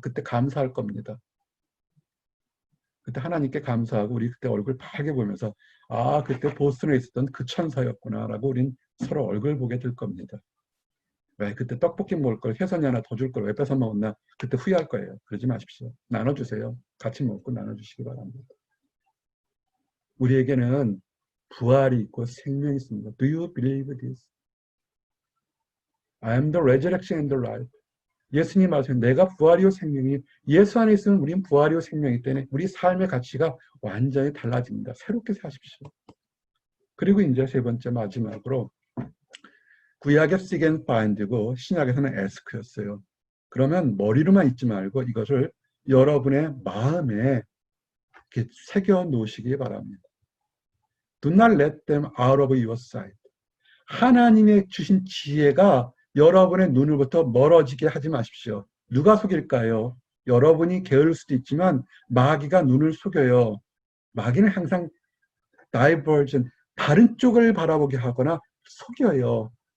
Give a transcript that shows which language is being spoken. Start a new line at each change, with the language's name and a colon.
Korean: 그때 감사할 겁니다. 그때 하나님께 감사하고 우리 그때 얼굴 밝게 보면서 그때 보스턴에 있었던 그 천사였구나라고 우린 서로 얼굴 보게 될 겁니다. 왜 그때 떡볶이 먹을 걸 혜선이 하나 더 줄 걸 왜 뺏어 먹었나 그때 후회할 거예요. 그러지 마십시오. 나눠주세요. 같이 먹고 나눠주시기 바랍니다. 우리에게는 부활이 있고 생명이 있습니다.
English: Do you believe this? I am the resurrection and the life.
Korean: 예수님 말씀 내가 부활이요 생명이 예수 안에 있으면 우리는 부활이요 생명이기 때문에 우리 삶의 가치가 완전히 달라집니다. 새롭게 사십시오. 그리고 이제 세 번째 마지막으로 구약의
English: seek and find
Korean: 고 신약에서는 ask였어요. 그러면 머리로만 있지 말고 이것을 여러분의 마음에 이렇게 새겨 놓으시기 바랍니다.
English: Do not let them out of your sight.
Korean: 하나님의 주신 지혜가 여러분의 눈으로부터 멀어지게 하지 마십시오. 누가 속일까요? 여러분이 게으를 수도 있지만 마귀가 눈을 속여요. 마귀는 항상 다이버전, 다른 쪽을 바라보게 하거나 속여요.